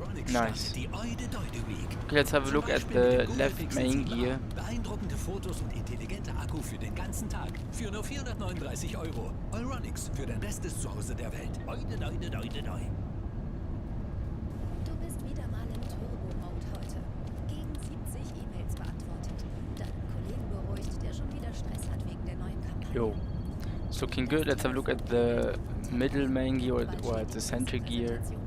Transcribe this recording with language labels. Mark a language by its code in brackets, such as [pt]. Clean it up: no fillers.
[en] Nice. Okay, let's have a look at the left main gear. [de] Beeindruckende Fotos und intelligenter Akku für den ganzen Tag. Für nur 439 €. Euronics für dein bestes Zuhause der Welt. Oide, doide, doide, doi. Du bist wieder mal im Turbo-Mode heute. Gegen 70 E-Mails beantwortet. Deinen Kollegen beruhigt, der schon wieder Stress hat wegen der neuen Kampagne. [en] Yo, it's looking good. Let's have a look at the middle main gear or at the center gear.